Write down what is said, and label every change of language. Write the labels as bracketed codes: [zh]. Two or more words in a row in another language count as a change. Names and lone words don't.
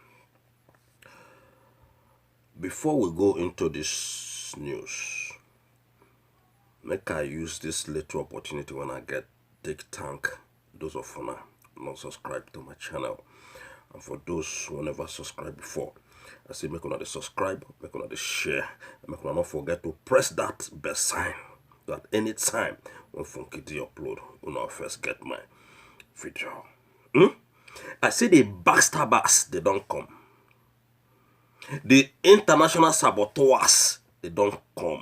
[pcm] Before we go into this news, make I use this little opportunity when I get take thank those of you not subscribe to my channel, and for those who never subscribed before, I say make una subscribe, make una share, and make una not forget to press that bell sign that anytime when Funky D upload, una first get my video. I say the backstabbers they don't come. The international saboteurs they don't come.